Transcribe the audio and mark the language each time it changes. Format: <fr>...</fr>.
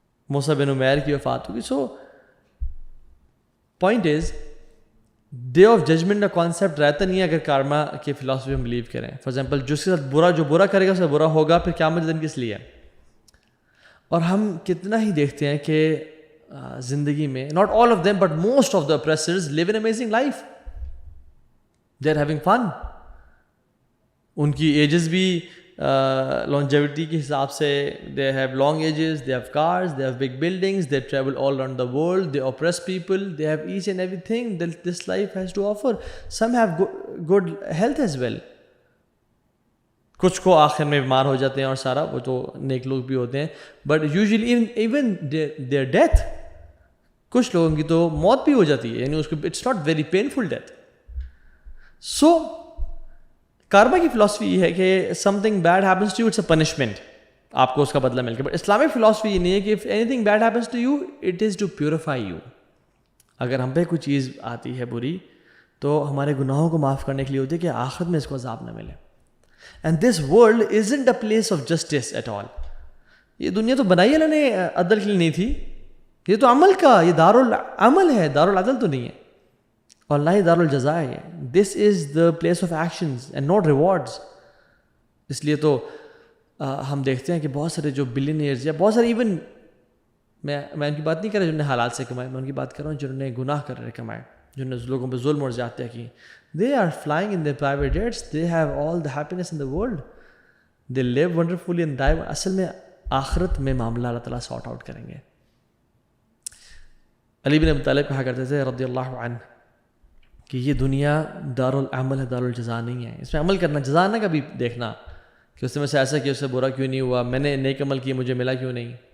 <ur>موسیٰ بن عمیر کی وفات ہو گئی.</ur> <en>so point is day of judgement</en> <ur>کا کانسیپٹ رہتا نہیں ہے اگر کارما کی فلاسفی ہم بلیو کریں. فار ایگزامپل جس کے ساتھ جو برا کرے گا اس سے برا ہوگا. پھر قیامت دن کس لیے؟ اور ہم کتنا ہی دیکھتے ہیں کہ زندگی میں</ur> <en>not all of them but most of the oppressors live an amazing life. They are having fun.</en> <ur>ان کی ایجز بھی</ur> <en>longevity کے حساب سے they have long ages, they have cars, they have big buildings, they travel all around the world, they oppress people, they have each and everything that this life has to offer. Some have good health as well.</en> <ur>کچھ کو آخر میں بیمار ہو جاتے ہیں اور سارا وہ تو نیک لوگ بھی ہوتے ہیں.</ur> <en>but usually even their death</en> <ur>کچھ لوگوں کی تو موت بھی ہو جاتی ہے. یعنی اس کو</ur> <en>It's not very painful death. So</en> <ur>کارما کی فلاسفی یہ ہے کہ</ur> <en>Something bad happens to you it's a punishment.</en> <ur>آپ کو اس کا بدلہ مل گیا.</ur> <en>but</en> <ur>اسلامک فلاسفی یہ نہیں ہے کہ</ur> <en>If anything bad happens to you it is to purify you.</en> <ur>اگر ہم پہ کوئی چیز آتی ہے بری تو ہمارے گناہوں کو معاف کرنے کے لیے ہوتی ہے کہ آخرت میں اس کو عذاب نہ ملے.</ur> <en>And this world isn't a place of justice at all.</en> <ur>یہ دنیا تو بنائی اللہ نے عدل کے لیے نہیں تھی. یہ تو عمل کا، یہ دارالعمل ہے، دارالعدل تو نہیں ہے. اور نہ ہی دارالجزا ہے.</ur> <en>This is the place of actions and not rewards.</en> <ur>اس لیے تو ہم دیکھتے ہیں کہ بہت سارے جو بلینئرز یا بہت سارے ایون میں ان کی بات نہیں کر رہا جنہوں نے حلال سے کمائے، میں ان کی بات کر رہا ہوں جنہوں نے گناہ کر رہے کمائے، جنہوں نے لوگوں پہ ظلم اور زیادتیاں کی.</ur> <en>They are flying in their private jets. They have all the happiness in the world. They live wonderfully and die.</en> <ur>اصل میں آخرت میں معاملہ اللہ تعالیٰ سارٹ آؤٹ کریں گے. علی بن ابی طالب کہا کرتے تھے رضی اللہ عنہ کہ یہ دنیا دارالعمل ہے، دارالجزا نہیں ہے. اس میں عمل کرنا، جزا نہ کبھی دیکھنا کہ اس میں سے ایسا کیا، اس سے برا کیوں نہیں ہوا، میں نے نیک عمل کیا مجھے ملا کیوں نہیں.</ur>